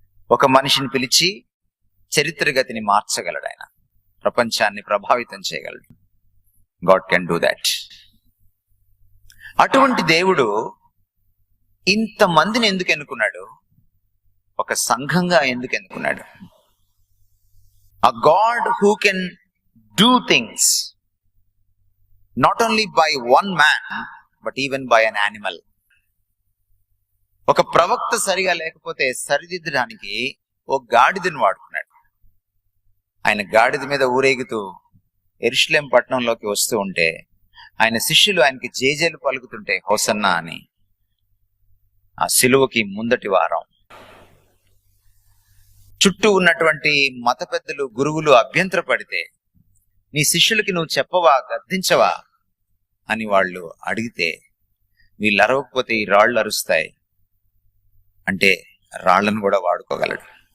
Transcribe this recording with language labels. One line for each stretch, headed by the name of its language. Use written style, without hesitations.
Telugu: ఒక మనిషిని పిలిచి చరిత్ర గతిని మార్చగలడు, ఆయన ప్రపంచాన్ని ప్రభావితం చేయగలడు.
English: God can do that.
Telugu: అటువంటి దేవుడు ఇంతమందిని ఎందుకు ఎన్నుకున్నాడు? ఒక సంఘంగా ఎందుకు ఎన్నుకున్నాడు?
English: A God who can do things not only by one man but even by an animal.
Telugu: ఒక ప్రవక్త సరిగా లేకపోతే సరిదిద్దడానికి ఓ గాడిదని వాడుకున్నాడు. ఆయన గాడిద మీద ఊరేగుతూ యెరూషలేం పట్టణంలోకి వస్తూ ఉంటే ఆయన శిష్యులు ఆయనకి జేజేలు పలుకుతుంటే హోసన్నా అని, ఆ సిలువకి ముందటి వారం చుట్టూ ఉన్నటువంటి మత పెద్దలు, గురువులు అభ్యంతర పడితే నీ శిష్యులకి నువ్వు చెప్పవా, గద్దించవా అని వాళ్ళు అడిగితే, వీళ్ళు అరవకపోతే ఈ రాళ్ళు అరుస్తాయి అంటే రాళ్లను కూడా వాడుకోగలడు.